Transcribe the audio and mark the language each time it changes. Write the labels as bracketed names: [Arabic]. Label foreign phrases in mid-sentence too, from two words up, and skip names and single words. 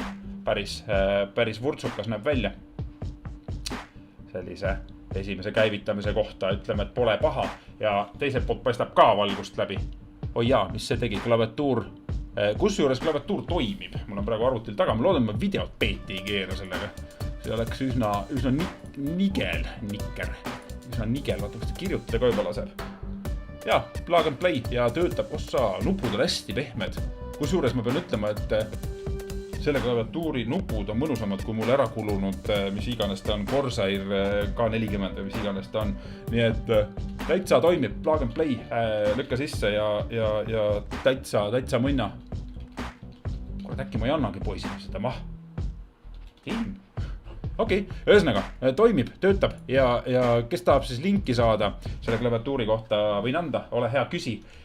[Estonian] Päris vurtsukas näeb välja. Sellise esimese käivitamise kohta ütleme, et pole paha ja teiselt poolt paistab ka valgust läbi. Oi jaa, mis see tegi? Klaviatuur. Kusjuures klaviatuur toimib. Mul on praegu arvutil taga. Ma loodan, ma videot peeti ei keera sellega. See oleks üsna nigel. Üsna nigel. Vaata, kas ta kirjutada ka juba laseb. Ja, [English] plug and play [Estonian] ja töötab ossa. Nupud on hästi pehmed. Kusjuures ma pean ütlema, et selle klaviatuuri nupud on mõnusamad kui mul ära kulunud, mis iganes ta on, Corsair K40 või mis iganes ta on. Nii et täitsa toimib, [English] plug and play, [Estonian] lükka sisse ja täitsa mõnna. Kurat, äkki ma ei annagi poisile seda maha. Okei, ühesõnaga, toimib, töötab ja kes tahab siis linki saada selle klaviatuuri kohta võin anda, ole hea küsi.